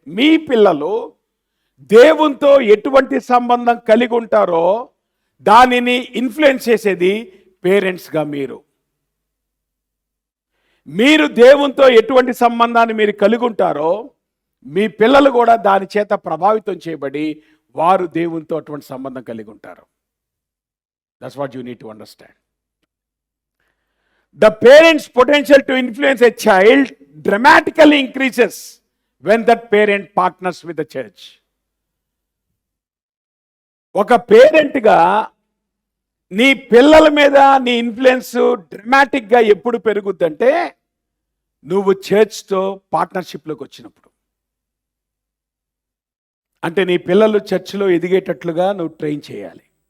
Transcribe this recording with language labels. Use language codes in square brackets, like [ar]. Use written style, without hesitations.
[te] మీ పిల్లలు దేవునితో ఎటువంటి సంబంధం కలిగి ఉంటారో దానిని ఇన్ఫ్లుయెన్స్ చేసేది పేరెంట్స్గా మీరు దేవునితో ఎటువంటి సంబంధాన్ని మీరు కలిగి ఉంటారో మీ పిల్లలు కూడా దాని చేత ప్రభావితం చేయబడి వారు దేవునితో అటువంటి సంబంధం కలిగి ఉంటారు. [en] That's what you need to understand. The parent's potential to influence a child dramatically increases when that parent partners with the church. [te] ఒక పేరెంట్గా నీ పిల్లల మీద నీ ఇన్ఫ్లుయెన్స్ డ్రమాటిక్గా ఎప్పుడు పెరుగుద్దంటే నువ్వు చర్చ్తో పార్ట్నర్షిప్లోకి వచ్చినప్పుడు. అంటే నీ పిల్లలు చర్చ్లో ఎదిగేటట్లుగా నువ్వు ట్రైన్ చేయాలి.